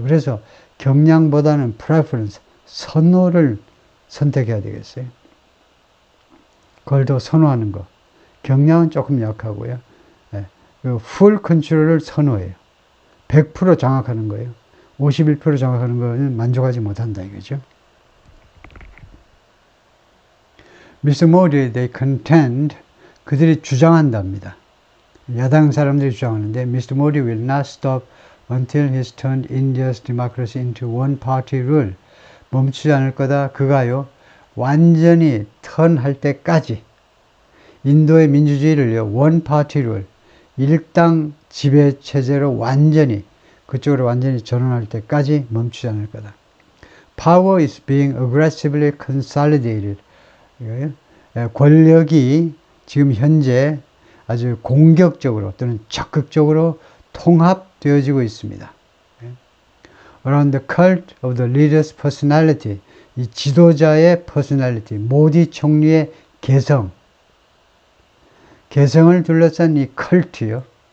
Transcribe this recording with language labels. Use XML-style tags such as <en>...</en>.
<ko>그래서 경향보다는 preference, 선호를 선택해야 되겠어요. 그걸 더 선호하는 거. 경향은 조금 약하고요. full control을 선호해요. 100% 장악하는 거예요. 51% 장악하는 거는 만족하지 못한다 이거죠.</ko> <en>Mr. Modi, they contend,</en> <ko>그들이 주장한답니다. 야당 사람들이 주장하는데 Mr.</ko> <en>Modi will not stop until he's turned India's democracy into one-party rule.</en> <ko>멈추지 않을 거다. 그가요, 완전히 턴할 때까지 인도의 민주주의를요, one-party rule, 일당 지배 체제로 완전히 그쪽으로 완전히 전환할 때까지 멈추지 않을 거다.</ko> <en>Power is being aggressively consolidated.</en> <ko>권력이 지금 현재 아주 공격적으로 또는 적극적으로 통합되어지고 있습니다.</ko> <en>Around the cult of the leader's personality,</en> <ko>이 지도자의 personality, 모디 총리의 개성을 둘러싼 이 컬트요.</ko>